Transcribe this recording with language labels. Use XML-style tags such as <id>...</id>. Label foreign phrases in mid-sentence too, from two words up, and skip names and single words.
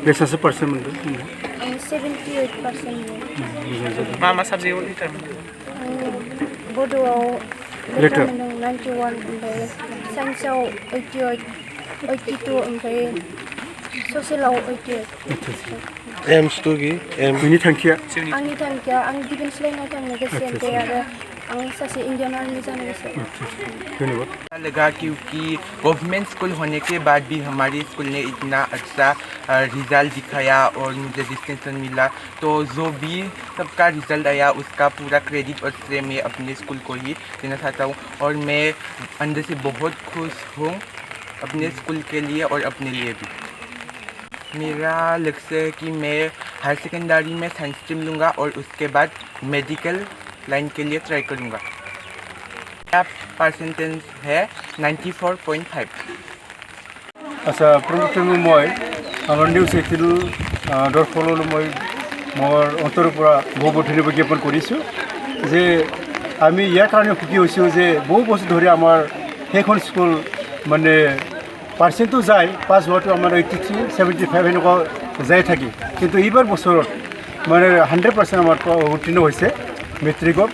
<brx>बेसेबांसो पार्सेन्ट मोनदों? आं 78% मोनदों। मा साबजेक्टआव लिटार मोनदों? आं बड'आव लिटार मोनदों 91, ओमफ्राय साइन्सआव 88, 82, ओमफ्राय ससियेलाव 88। एम्स टू की बेनि थांखिया? आंनि थांखिया आं डिफेन्स लाइनाव थांनो गोसो, ओमफ्राय आरो आं सासे इंडियान आर्मी जानो गोसो। धन्यवाद।</brx> <hi>लगा क्योंकि गवर्नमेंट स्कूल होने के बाद भी हमारे स्कूल ने इतना अच्छा रिज़ल्ट दिखाया और मुझे डिस्टिंक्शन मिला, तो जो भी सबका रिज़ल्ट आया उसका पूरा क्रेडिट और श्रेय मैं अपने स्कूल को ही देना चाहता हूँ। और मैं अंदर से बहुत खुश हूँ अपने स्कूल के लिए और अपने लिए भी। मेरा लक्ष्य है कि मैं हायर सेकेंडरी में साइंस स्ट्रीम लूँगा और उसके बाद मेडिकल लाइन के लिए ट्राई करूँगा। मेरा परसेंटेज है 94.5।</hi> <as>আচ্ছা, প্ৰথম মই আমাৰ निউজ এইটো দৰ্শকলৈ মই মোৰ অন্তৰৰ পৰা বহুত ধন্যবাদ জ্ঞাপন কৰিছোঁ যে আমি ইয়াৰ কাৰণে সুখী হৈছোঁ যে বহু বছৰ ধৰি আমাৰ সেইখন স্কুল মানে পাৰ্চেণ্টটো যায়, পাছ হোৱাটো আমাৰ 83, 75 এনেকুৱা যাই থাকে, কিন্তু এইবাৰ বছৰত মানে 100% আমাৰ উত্তীৰ্ণ হৈছে মেট্ৰিকত।</as>